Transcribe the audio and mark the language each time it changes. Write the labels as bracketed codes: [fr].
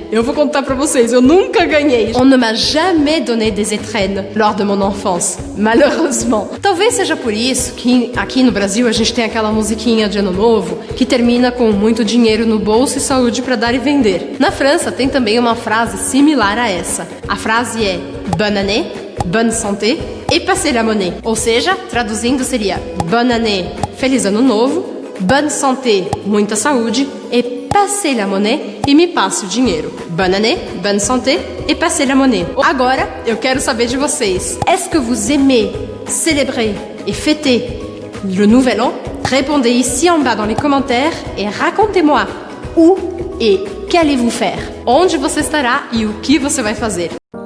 [pt] Eu vou contar para vocês, eu nunca ganhei. [fr] On ne m'a jamais donné des étrennes lors de mon enfance, malheureusement. [pt] Talvez seja por isso que aqui no Brasil a gente tem aquela musiquinha de Ano Novo que termina com muito dinheiro no bolso e saúde para dar e vender. Na França tem também uma frase similar a essa. A frase é [fr] bonne année, bonne santé et passez la monnaie. [pt] Ou seja, traduzindo seria [fr] bonne année, [pt] feliz ano novo, [fr] bonne santé, [pt] muita saúde, [fr] et passez la monnaie, [pt] e me passe o dinheiro. [fr] Bonne année, bonne santé, et passez la monnaie. [pt] Agora, eu quero saber de vocês. [fr] Est-ce que vous aimez célébrer et fêter le Nouvel An? Répondez ici en bas dans les commentaires et racontez-moi où et qu'allez-vous faire. [pt] Onde você estará e o que você vai fazer.